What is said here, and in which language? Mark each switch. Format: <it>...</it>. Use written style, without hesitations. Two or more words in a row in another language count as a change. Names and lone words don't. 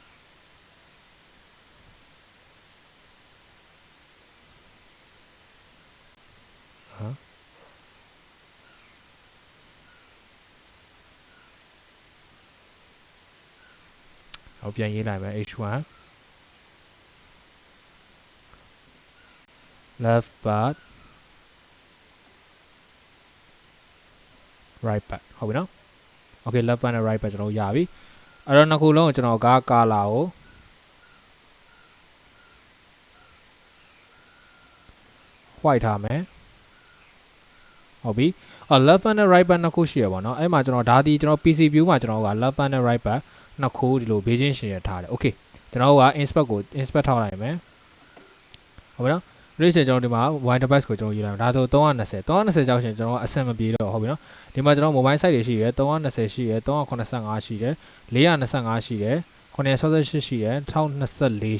<my>ဟုတ်ပြန်ရေးလိုက်မယ်</my> <en>h1 left part right</en> <my>part ဟုတ်ပြီနော် okay</my> <en>left part</en> <my>နဲ့</my> <en>right part</en> <my>ကျွန်တော်ရပြီအဲ့တော့နှစ်ခုလုံးကိုကျွန်တော်က color ကို white ထားမယ်ဟုတ် ပြီ</my> <en>left part</en> <my>နဲ့</my> <en>right part</en> <my>နှစ်ခုရှိရပါတော့အဲ့မှာကျွန်တော်ဒါဒီကျွန်တော်</my> <en>PC view</en> <my>မှာကျွန်တော်က</my> <en>left part</en> <my>နဲ့</my> <en>right part</en> <my>နှစ်ခုဒီလိုဘေးချင်းရှင်ရထားတယ် okay ကျွန်တော်က inspect ထောက်လိုက်မယ်ဟုတ်ပြီနော်ဒီချိန်ကျွန်တော်ဒီမှာ wide device ကိုကျွန်တော်ရေးလိုက်ဒါဆို320ကြောက်ရှင်ကျွန်တော်အဆင်မပြေတော့ဟုတ်ပြီနော်ဒီမှာကျွန်တော်</my> <en>mobile site</en> <my>တွေရှိတယ်320ရှိတယ်385ရှိတယ်425ရှိတယ်968ရှိတယ်1024</my>